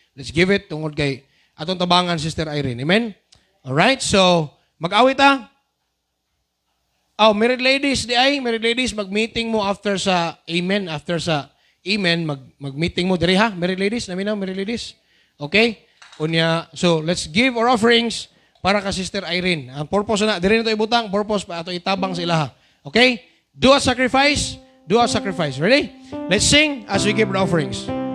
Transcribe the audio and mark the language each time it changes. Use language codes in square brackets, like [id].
[en] Let's give it [ceb] tungod kay atong tabangan [en] Sister Irene. Amen? All right? [ceb] So mag-awit ta. Oh, [en] married ladies [ceb] married ladies mag-meeting mo after sa amen, Amen, mag-meeting mo diri ha, married ladies, naminaw, married ladies. [en] Okay? Unya, so let's give our offerings [ceb] para ka [en] Sister Irene. [ceb] Ang purpose na, diri na ito ibutang, purpose pa ito itabang sa ilaha. [en] Okay? Do a sacrifice. Do a sacrifice. Ready? Let's sing as we give the offerings.